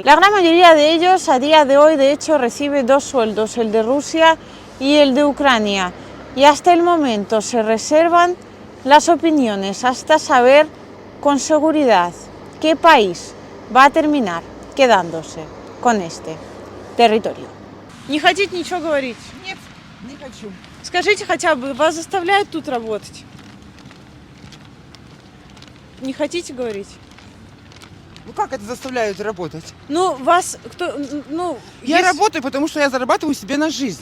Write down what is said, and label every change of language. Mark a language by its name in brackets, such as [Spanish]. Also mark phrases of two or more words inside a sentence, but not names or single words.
[Spanish] La gran mayoría de ellos a día de hoy, de hecho, recibe dos sueldos, el de Rusia y el de Ucrania. Y hasta el momento se reservan las opiniones hasta saber con seguridad qué país va a terminar quedándose con este territorio. [Russian] Не хотите ничего говорить? Нет, не хочу. Скажите хотя бы, вас заставляют тут работать? Не хотите говорить? Ну как это заставляют работать? Ну, вас кто... Ну, Я есть- работаю, потому что я зарабатываю себе на жизнь.